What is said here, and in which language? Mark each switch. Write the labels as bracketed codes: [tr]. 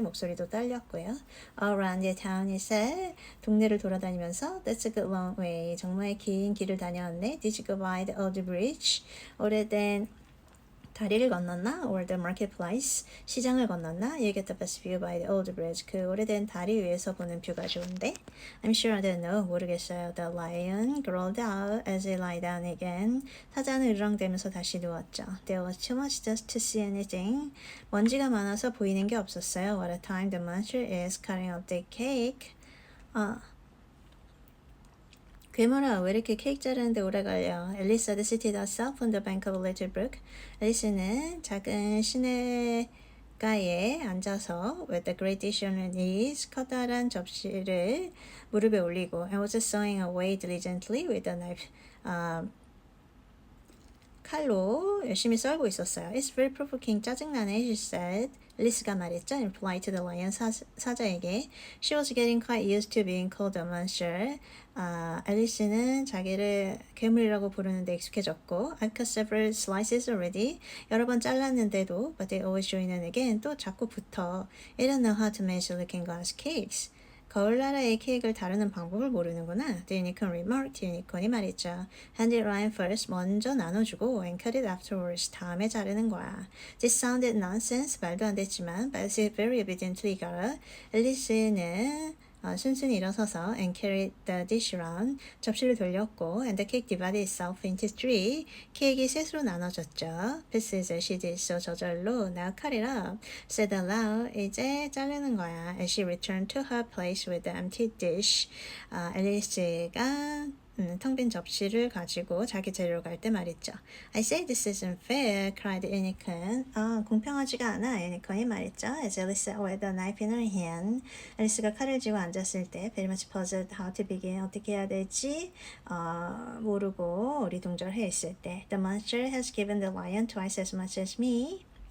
[ko] 목소리도 떨렸고요. [en] All around the town, he said. 동네를 돌아다니면서 That's a good long way. [ko] 정말 긴 길을 다녔네. [en] Did you go by the old bridge? [ko] 오래된 다리를 건넜나? Or the marketplace? 시장을 건넜나? [en] You get the best view by the old bridge. [ko] 그 오래된 다리 위에서 보는 뷰가 좋은데? [en] I'm sure I don't know. 모르겠어요. The lion growled out as he lay down again. [ko] 사자는 으르렁대면서 다시 누웠죠. [en] There was too much dust to see anything. [ko] 먼지가 많아서 보이는 게 없었어요. [en] What a time the monster is cutting up the cake. [ko] 괴물아, 왜 이렇게 케이크 자르는데 오래 걸려? [en] Alice had seated herself on the bank of a little brook. 앨리스는 작은 시내가에 앉아서 with a great dish on her knees, 커다란 접시를 무릎에 올리고 and was sawing away diligently with a knife. [ko] 칼로 열심히 썰고 있었어요. [en] It's very provoking. 짜증나네, she said. [ko] 앨리스가 말했죠. [en] In reply to the lion, 사자에게. She was getting quite used to being called a monster. [ko] 앨리스는 자기를 괴물이라고 부르는데 익숙해졌고 I've cut several slices already. [en] 여러 번 잘랐는데도 but they always join in again. [ko] 또 자꾸 붙어. [en] I don't know how to make looking glass cakes. [ko] 거울나라의 케이크를 다루는 방법을 모르는구나. [en] The unicorn remarked. 유니콘이 말했죠. Hand it round first. 먼저 나눠주고 and cut it afterwards. [ko] 다음에 자르는 거야. This sounded nonsense. [en] 말도 안 됐지만 but she very obediently got up. 앨리스는 순순히 일어서서 and carried the dish around. 접시를 돌렸고 and the cake divided itself into three. [ko] 케이크가 셋으로 나눠졌죠. [en] Pieces as she did so. 저절로 Now cut it up. [ko] Said aloud. 이제 자르는 거야. [en] As she returned to her place with the empty dish. [ko] 앨리스가 텅 빈 접시를 가지고 자기 재료로 갈 때 말했죠. [en] I say this isn't fair, cried unicorn. [ko] 공평하지가 않아, 유니콘이 말했죠. [en] As Alice sat with a knife in her hand. 앨리스가 칼을 쥐고 앉았을 때 very much puzzled how to begin. [ko] 어떻게 해야 될지 모르고 어리둥절해 있을 때. [en] The monster has given the lion twice as much as me.